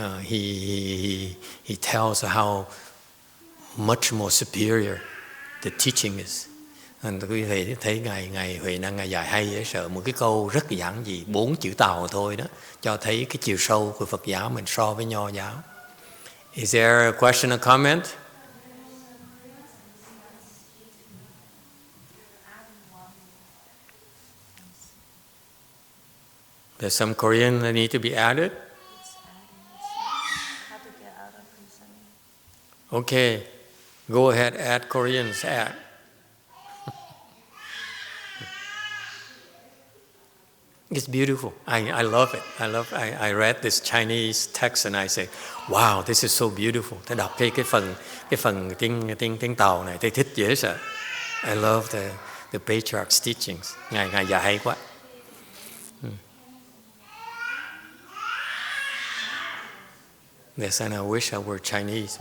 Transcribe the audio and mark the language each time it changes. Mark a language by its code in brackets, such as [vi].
[en] He tells how much more superior the teaching is. [vi] And quý vị thấy ngài Huệ Năng ngài dạy hay dễ sợ, một cái câu rất giản dị, 4 chữ Tàu thôi đó, cho thấy cái chiều sâu của Phật giáo mình so với Nho giáo. [en] Is there a question or comment? There's some Korean that need to be added. Okay, go ahead, add Koreans, add. It's beautiful. I love it. I read this Chinese text and I say, wow, this is so beautiful. [vi] Tôi đọc cái phần tiếng Tàu này, tôi thích dễ sợ. [en] I love the Patriarch's teachings. [vi] Ngài dạy hay quá. [en] Yes, and I wish I were Chinese.